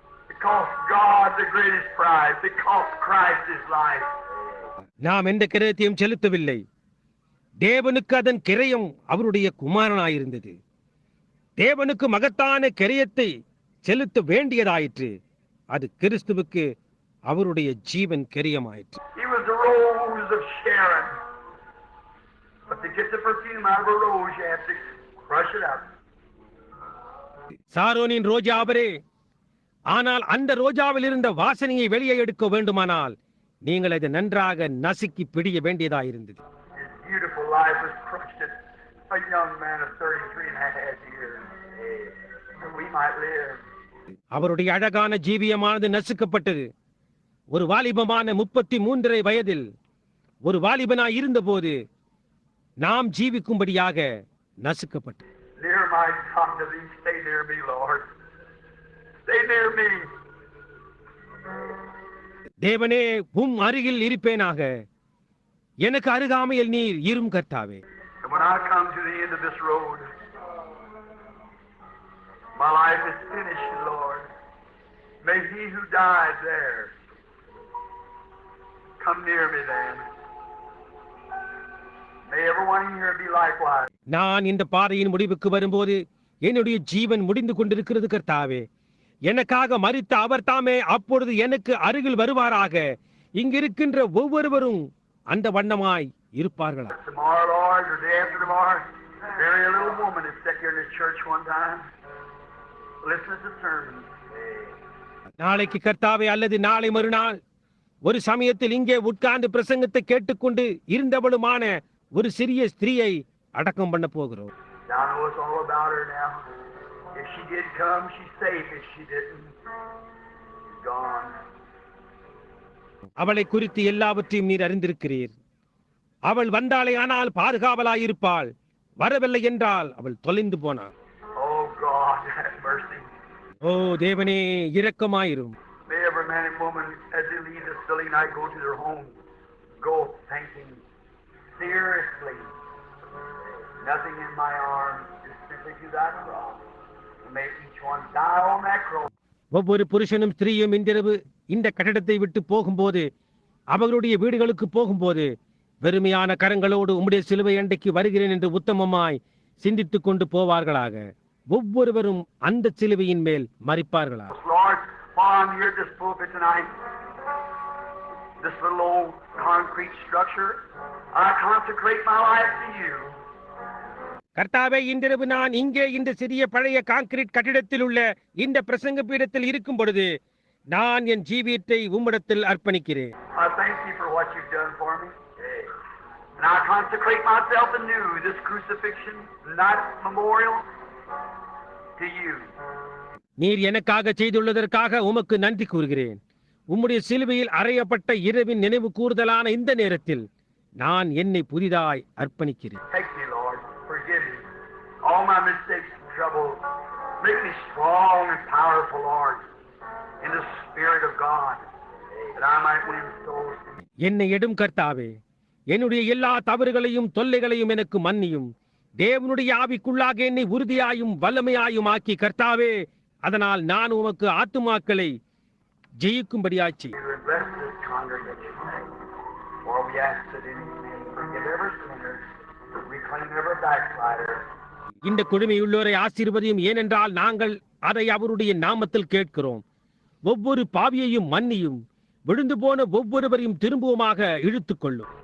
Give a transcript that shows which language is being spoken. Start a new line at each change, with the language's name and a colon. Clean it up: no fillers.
English: It cost God the greatest prize. It cost Christ His life.
Tamil: நாம் எந்த கிரயத்தையும் செலுத்தவில்லை. தேவனுக்கு அதன் கிரயம் அவருடைய குமாரனாயிருந்தது. தேவனுக்கு மகத்தான கிரயத்தை செலுத்த வேண்டியதாயிற்று. அது கிறிஸ்துவுக்கு அவருடைய ஜீவன் கிரயமாயிற்று.
English: He was the rose of Sharon. But to get the perfume out of a rose, you have to crush it up.
Tamil: சாரோனின் ரோஜா அவரே. ஆனால் அந்த ரோஜாவில் இருந்த வாசனையை வெளியே எடுக்க வேண்டுமானால் நீங்கள் அதை நன்றாக நசுக்கி பிடிய வேண்டியதாயிருந்தது.
English: His beautiful life was crushed at a young man of 33 and a half years, that we might live.
Tamil: அவருடைய அழகான ஜீவியமானது நசுக்கப்பட்டது. ஒரு வாலிபமான 33 வயதில் ஒரு வாலிபனாய் இருந்தபோது நாம் ஜீவிக்கும்படியாக நசுக்கப்பட்டது.
English: Near my God, to thee, stay near me, Lord. Stay near me.
Tamil: தேவனே, உம் அருகில் இருப்பேனாக. எனக்கு அருகாமையில் நீர் இரும் கர்த்தாவே.
English: And when I come to the end of this road, my life is finished, Lord. May he who died there come near me then. May everyone here be likewise.
Tamil: நான் இந்த பாதையின் முடிவுக்கு வரும்போது என்னுடைய ஜீவன் முடிந்து கொண்டிருக்கிறது கர்த்தாவே. எனக்காக மரித்த அவர் தாமே அப்பொழுது எனக்கு அருகில் வருவாராக. இங்கிருக்கின்ற ஒவ்வொருவரும் அந்த வண்ணமாய் இருப்பார்களா?
English: Tomorrow, Lord, or day after tomorrow, very little woman is sat here in the church one time. Listen to the sermon.
Tamil: நாளைக்கு கர்த்தாவே, அல்லது நாளை மறுநாள் ஒரு சமயத்தில் இங்கே உட்கார்ந்து பிரசங்கத்தை கேட்டுக்கொண்டு இருந்தவளுமான ஒரு சிறிய ஸ்திரீயை அடக்கம் பண்ண போகிறோம்.
English: Thou knowest all about her now. If she did come, she's safe. If she didn't, she's gone.
Tamil: அவளை குறித்து எல்லாவற்றையும் நீர் அறிந்திருக்கிறீர். அவள் வந்தாளே ஆனால் பாதுகாவலாயிருப்பாள். வரவில்லை என்றால் அவள் தொலைந்து போனாள்.
English: Oh God, have mercy.
Tamil: ஓ தேவனே, இரக்கமாயிரும்.
English: May every man and woman, as they leave this silly night, go to their home, go thinking seriously. Nothing in my arms, just simply to thy cross. And may each one die on that cross.
Tamil: ஒவ்வொரு புருஷனும் ஸ்திரீயும் இன்றிரவு இந்த கட்டடத்தை விட்டு போகும்போது, அவர்களுடைய வீடுகளுக்கு போகும்போது, வெறுமையான கரங்களோடு உம்முடைய சிலுவை அண்டைக்கு வருகிறேன் என்று உத்தமமாய் சிந்தித்துக் கொண்டு போவார்களாக. ஒவ்வொருவரும் அந்த சிலுவையின் மேல் மரிப்பார்களாக.
English: Lord, while I'm here at this pulpit tonight, this little old concrete structure, I consecrate my life to you.
Tamil: கர்த்தாவே, இன்றிரவு நான் இங்கே இந்த சிறிய பழைய கான்கிரீட் கட்டிடத்தில் உள்ள இந்த பிரசங்க பீடத்தில் இருக்கும் பொழுது நான் என் ஜீவியத்தை உம்மிடத்தில் அர்ப்பணிக்கிறேன்.
English: I thank you for what you've done for me. And I consecrate myself anew, this crucifixion night memorial, to you.
Tamil: நீர் எனக்காக செய்துள்ளதற்காக உமக்கு நன்றி கூறுகிறேன். உம்முடைய சிலுவையில் அறையப்பட்ட இரவின் நினைவு கூறுதலான இந்த நேரத்தில் நான் என்னை புதிதாய் அர்ப்பணிக்கிறேன்.
English: Take me, Lord. Forgive me. All my mistakes and troubles. Make me strong and powerful, Lord, in the Spirit of God, that I might win souls.
Tamil: என்னை எடும் கர்த்தாவே, என்னுடைய எல்லா தவறுகளையும் தொல்லைகளையும் எனக்கு மன்னியும். தேவனுடைய ஆவிக்குள்ளாக என்னை உறுதியாயும் வல்லமையாயும் ஆக்கி கர்த்தாவே, அதனால் நான் உமக்கு ஆத்துமாக்களை ஜெயிக்கும்படியாச்சு.
English: Bless this congregation. For we ask that in His name, forgive every sinner, reclaim every backslider.
Tamil: இந்த குழுமையுள்ளோரை ஆசீர்வதியும், ஏனென்றால் நாங்கள் அதை அவருடைய நாமத்தில் கேட்கிறோம். ஒவ்வொரு பாவியையும் மன்னியும், விழுந்து போன ஒவ்வொருவரையும் திரும்பவுமாக இழுத்துக் கொள்ளும்.